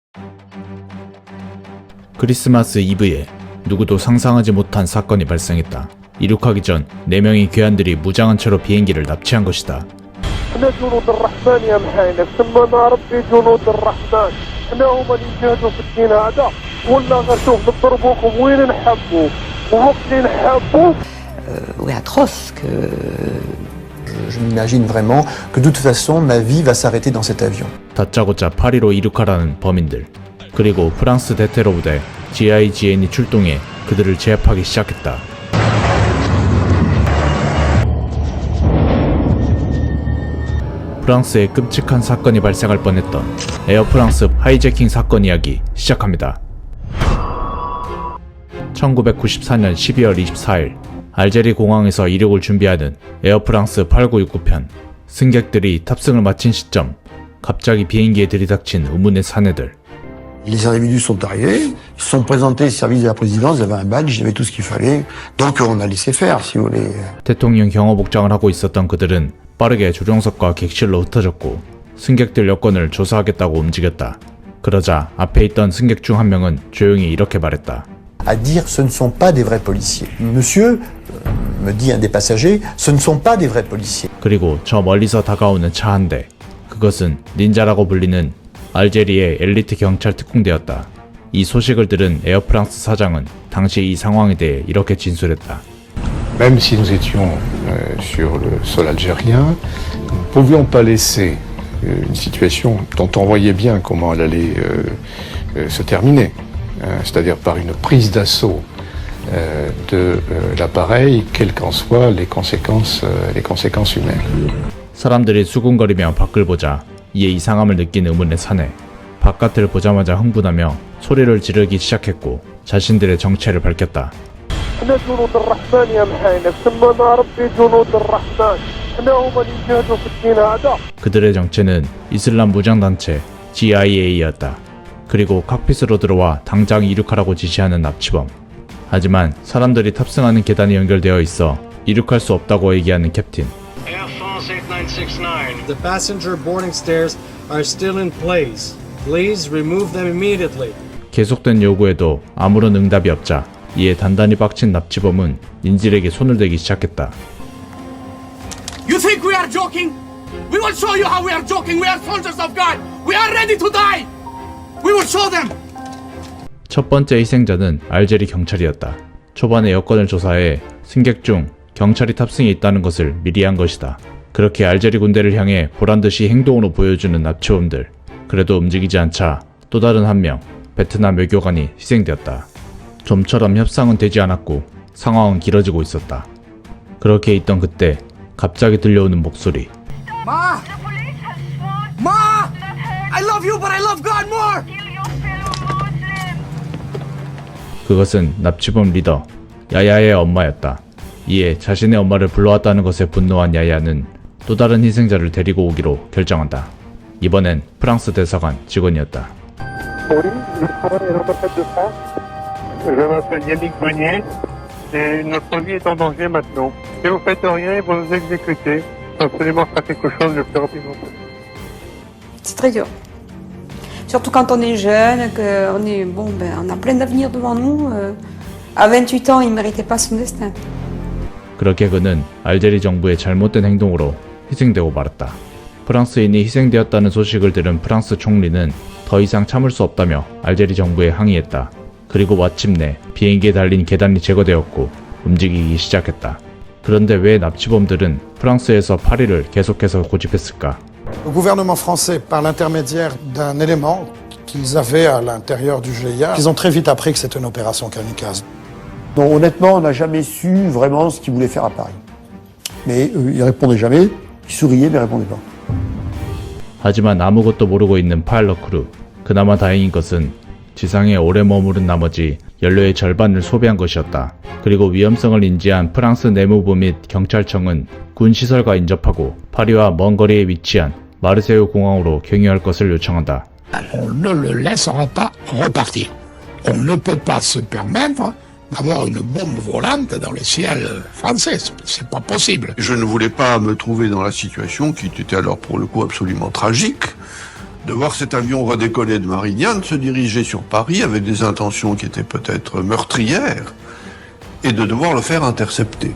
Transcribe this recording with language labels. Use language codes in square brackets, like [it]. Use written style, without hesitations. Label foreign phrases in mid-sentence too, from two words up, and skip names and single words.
[ko] 크리스마스 이브에 누구도 상상하지 못한 사건이 발생했다. 이륙하기 전 4명의 괴한들이 무장한 채로 비행기를 납치한 것이다. [fr] Ouais, atroce que Je m'imagine vraiment que de toute façon ma vie va s'arrêter dans cet avion. [ko] 다짜고짜 파리로 이륙하라는 범인들. 그리고 프랑스 대테러 부대 GIGN이 출동해 그들을 제압하기 시작했다. 프랑스에 끔찍한 사건이 발생할 뻔했던 에어프랑스 하이제킹 사건 이야기 시작합니다. 1994년 12월 24일 알제리 공항에서 이륙을 준비하는 에어프랑스 8969편. 승객들이 탑승을 마친 시점 갑자기 비행기에 들이닥친 의문의 사내들. [fr] Les individus sont arrivés, ils se sont présentés au service de la présidence, ils avaient un badge, ils avaient tout ce qu'il fallait. Donc on a laissé faire, si vous voulez. [ko] 대통령 경호복장을 하고 있었던 그들은 빠르게 조종석과 객실로 흩어졌고 승객들 여권을 조사하겠다고 움직였다. 그러자 앞에 있던 승객 중 한 명은 조용히 이렇게 말했다. [fr] À dire ce ne sont pas des vrais policiers. Monsieur, me dit un des passagers, ce ne sont pas des vrais policiers. [ko] 그리고 저 멀리서 다가오는 차 한 대. 그것은 닌자라고 불리는 알제리의 엘리트 경찰 특공대였다. 이 소식을 들은 에어프랑스 사장은 당시 이 상황에 대해 이렇게 진술했다. [fr] Même si nous étions sur le sol algérien, nous ne pouvions pas laisser une situation dont on voyait bien comment elle allait se terminer, c'est-à-dire par une prise d'assaut de l'appareil, quelles qu'en soient les conséquences humaines. [ko] 사람들이 수군거리며 밖을 보자 이에 이상함을 느낀 의문의 사내. 바깥을 보자마자 흥분하며 소리를 지르기 시작했고 자신들의 정체를 밝혔다. 그들의 정체는 이슬람 무장단체 GIA였다. 그리고 칵핏으로 들어와 당장 이륙하라고 지시하는 납치범. 하지만 사람들이 탑승하는 계단이 연결되어 있어 이륙할 수 없다고 얘기하는 캡틴. [en] The passenger boarding stairs are still in place. Please remove them immediately. [ko] 계속된 요구에도 아무런 응답이 없자 이에 단단히 빡친 납치범은 인질에게 손을 대기 시작했다. [en] You think we are joking? We will show you how we are joking. We are soldiers of God. We are ready to die. We will show them. [ko] 첫 번째 희생자는 알제리 경찰이었다. 초반에 여권을 조사해 승객 중 경찰이 탑승해 있다는 것을 미리 한 것이다. 그렇게 알제리 군대를 향해 보란듯이 행동으로 보여주는 납치범들. 그래도 움직이지 않자 또 다른 한 명, 베트남 외교관이 희생되었다. 좀처럼 협상은 되지 않았고 상황은 길어지고 있었다. 그렇게 있던 그때 갑자기 들려오는 목소리. [en] Ma! Ma! I love you, but I love God more! [ko] 그것은 납치범 리더 야야의 엄마였다. 이에 자신의 엄마를 불러왔다는 것에 분노한 야야는 또 다른 희생자를 데리고 오기로 결정한다. 이번엔 프랑스 대사관 직원이었다. [fr] Je m'appelle Yannick Meunier et notre vie est en danger maintenant. Si vous faites rien, ils vont nous exécuter. Il faut absolument faire quelque chose le plus rapidement possible. c'est très dur. Surtout quand on est jeune, qu'on est on a plein d'avenir devant nous. À 28 ans, il ne méritait pas son destin. [ko] 그렇게 그는 알제리 정부의 잘못된 행동으로 희생되고 말았다. 프랑스인이 희생되었다는 소식을 들은 프랑스 총리는 더 이상 참을 수 없다며 알제리 정부에 항의했다. 그리고 마침내 비행기에 달린 계단이 제거되었고 움직이기 시작했다. 그런데 왜 납치범들은 프랑스에서 파리를 계속해서 고집했을까? [fr] Le gouvernement français, par l'intermédiaire d'un élément qu'ils avaient à l'intérieur du GIA, ils ont très vite appris que c'était une opération kamikaze. Non, honnêtement, on n'a jamais su vraiment ce qu'ils voulaient faire à Paris. Mais ils répondaient jamais, ils souriaient mais ils répondaient pas. [ko] 하지만 아무것도 모르고 있는 [en] pilot crew. [ko] 그나마 다행인 것은 지상에 오래 머무른 나머지 연료의 절반을 소비한 것이었다. 그리고 위험성을 인지한 프랑스 내무부 및 경찰청은 군 시설과 인접하고 파리와 먼 거리에 위치한 마르세유 공항으로 경유할 것을 요청한다. [fr] On ne le laissera pas repartir. On ne peut pas se permettre d'avoir une bombe volante dans le ciel français. C'est pas possible. Je ne voulais pas me trouver dans la situation qui était alors pour le coup absolument tragique de voir cet avion redécoller de Marignane, se diriger sur Paris avec des intentions qui étaient peut-être meurtrières, et de devoir le faire intercepter.